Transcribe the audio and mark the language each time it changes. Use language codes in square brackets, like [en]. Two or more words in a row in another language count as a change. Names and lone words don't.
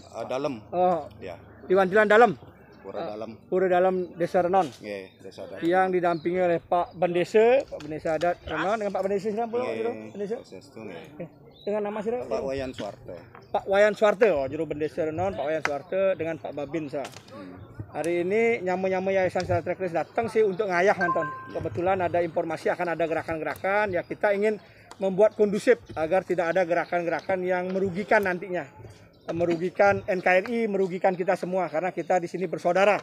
[id] Dalam. Oh, Ya. di Wantilan dalam. Pura Dalam. Pura Dalam Desa Renon. Nggih, Desa Dalam. Yang didampingi oleh Pak Bendesa, Pak Bendesa Adat Renon dengan Pak Bendesa siapa itu? Bendesa. Sestu nggih. Dengan nama siapa? Pak Wayan Suwarto. Pak Wayan Suwarto, oh, juru Bendesa Renon, Pak Wayan Suwarto dengan Pak Babin sa. Hari ini nyamu-nyamu Yayasan Satra Kris datang sih untuk ngayah nonton. Kebetulan ada informasi akan ada gerakan-gerakan, ya kita ingin membuat kondusif agar tidak ada gerakan-gerakan yang merugikan nantinya. Merugikan NKRI, merugikan kita semua karena kita di sini bersaudara.